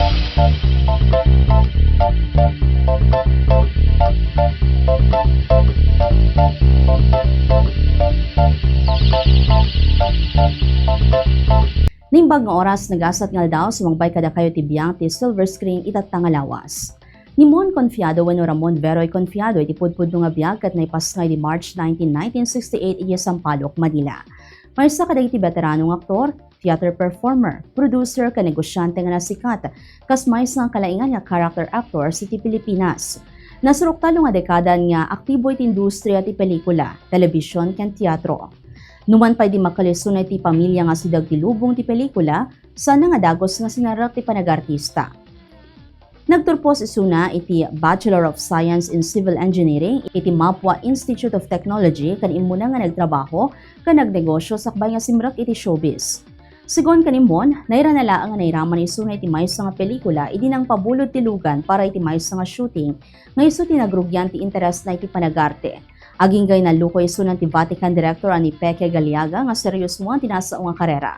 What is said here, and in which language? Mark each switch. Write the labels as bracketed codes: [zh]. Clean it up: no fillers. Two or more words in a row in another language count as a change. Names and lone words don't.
[ilo] Nimbag nga oras nagasat nga daw sumangbay kada kayo tibiyang ti [en] silver screen [ilo] itatang lawas. Ni Mon Confiado wenno Ramon Veroy Confiado iti pudpud nga biag kat naipasngay di March 19, 1968 iti Sampaloc, Manila. Maysa kadag iti veteranong aktor, [en] theater performer, [ilo] producer ken negosyante nga nasikat, kas maysa nga kalaingan nga [en] character actor [ilo] sa iti Pilipinas. Nasurok talo nga dekada nga aktibo iti industriya ti pelikula, telebisyon ken teatro. Numan pa'y di makalisunay ti pamilya nga sidag ti lubong ti pelikula, sana nga dagos nga sinarak ti panagartista. Nagturpos isuna iti Bachelor of Science in Civil Engineering iti Mapua Institute of Technology kan imuna nga nagtrabaho kan nagnegosyo sakbay nga simrak iti showbiz. Sigon kanimon, naira na laang nga nairaman isuna iti maysa nga pelikula idi nang pabulod ti lugan para iti maysa nga shooting, nga iso tinagrugyan ti interes na iti panagarte. Aging gay na lukoy sunan ti Vatican Director ani Peke Galiaga nga seryos mo ang tinasao nga karera.